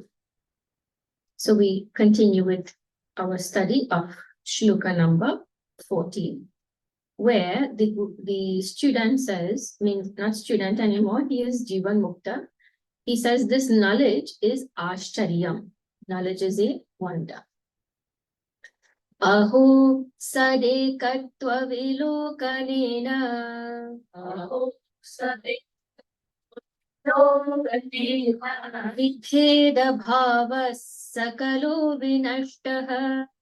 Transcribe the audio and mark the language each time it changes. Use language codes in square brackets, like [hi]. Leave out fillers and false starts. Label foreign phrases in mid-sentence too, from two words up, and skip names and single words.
[en] So we continue with our study of shloka number 14, where the student says, means not student anymore, he is [sa] Jivan Mukta. [en] He says this knowledge is Ashcharyam. Knowledge is a wonder. [sa] Aho sadekatva vilokanena. Aho sadekatva vidheda bhava sakalo vinashtaha.